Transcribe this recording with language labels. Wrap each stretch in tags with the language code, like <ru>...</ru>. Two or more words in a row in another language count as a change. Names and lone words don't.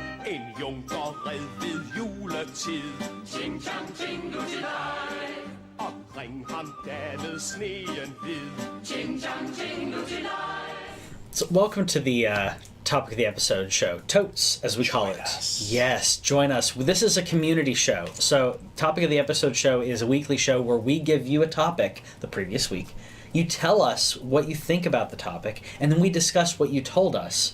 <da>En junkerred ved juletid. Ching chang ching nu til dig. Omkring ham dannede sneen hvid. Ching chang ching nu til dig.</da> <en>So, welcome to the topic of the episode show, Totes, as we call it. Yes, join us. This is a community show. So, topic of the episode show is a weekly show where we give you a topic the previous week. You tell us what you think about the topic, and then we discuss what you told us.</en>